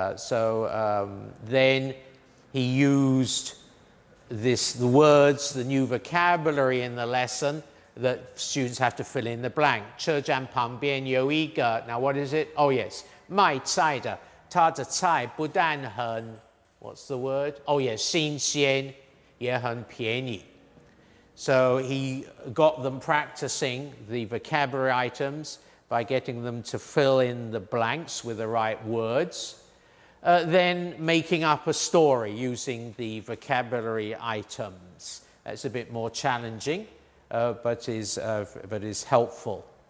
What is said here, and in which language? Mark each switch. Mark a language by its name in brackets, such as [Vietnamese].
[English] Then he used the words, the new vocabulary in the lesson that students have to fill in the blank. [Chinese] 车站旁边有一个, [English] now what is it? Oh yes, [Chinese] 卖菜的,他的菜不但很, [English] what's the word? Oh yes, [Chinese] 新鲜, 也很便宜. [English] So he got them practicing the vocabulary items by getting them to fill in the blanks with the right words. Then making up a story using the vocabulary items. That's a bit more challenging, but is helpful.